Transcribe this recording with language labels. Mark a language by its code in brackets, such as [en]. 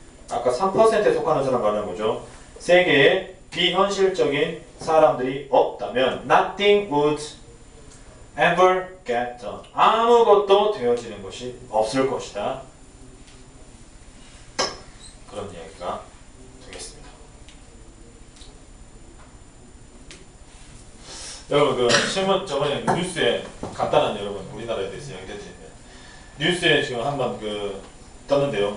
[ko] 아까 3%에 속하는 사람 말하는 거죠. 세계에 비현실적인 사람들이 없다면 [en] nothing would ever get done. [ko] 아무것도 되어지는 것이 없을 것이다. 그런 이야기가 되겠습니다. 여러분 그 신문 저번에 뉴스에 간단한 여러분 우리나라에 대해서 이야기 드렸는데 뉴스에 지금 한번 그 떴는데요.